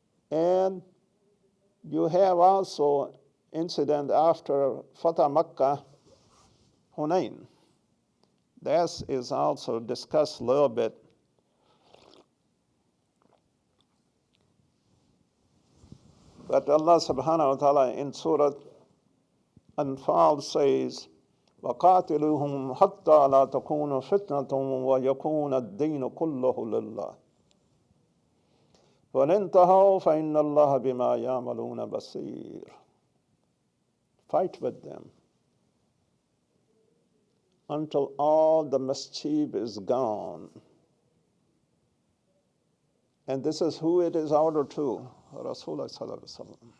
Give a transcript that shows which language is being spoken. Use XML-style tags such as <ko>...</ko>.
<en>And you have also incident after Fatah Makkah, Hunain. That is also discussed a little bit. But Allah subhanahu wa ta'ala in Surah Anfal says,</en> <ar>وَقَاتِلُوهُمْ حَتَّى لَا تَكُونَ فِتْنَةٌ وَيَكُونَ الدِّينُ كُلُّهُ لِلَّهِ وَإِنْ انْتَهَوْا فَإِنَّ اللَّهَ بِمَا يَعْمَلُونَ بَصِيرٌ.</ar> <en>Fight with them until all the mischief is gone. And this is who it is ordered to, Rasulullah sallallahu alaihi wasallam.</en>